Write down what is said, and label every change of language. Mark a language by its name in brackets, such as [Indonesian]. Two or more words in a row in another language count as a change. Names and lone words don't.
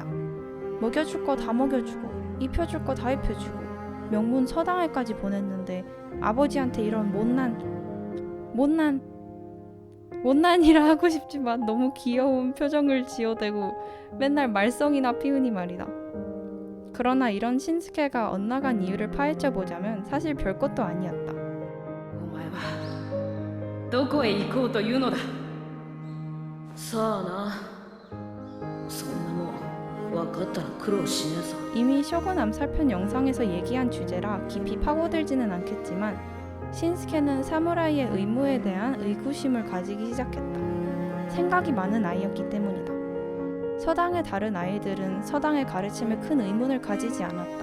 [Korean] 먹여줄 거 다 먹여주고 입혀줄 거 다 입혀주고 명문 서당에까지 보냈는데 아버지한테 이런 못난이라 하고 싶지만 너무 귀여운 표정을 지어대고 맨날 말썽이나 피우니 말이다. 그러나 이런 신스케가 엇나간 이유를 파헤쳐보자면 사실 별것도 아니었다. [Japanese] お前はどこへ行こうというのだ。さあな、そんなもん分かったら苦労しねえさ。 [Korean] 이미 쇼군 암살편 영상에서 얘기한 주제라 깊이 파고들지는 않겠지만 신스케는 사무라이의 의무에 대한 의구심을 가지기 시작했다. 생각이 많은 아이였기 때문이다. 서당의 다른 아이들은 서당의 가르침에 큰 의문을 가지지 않았다.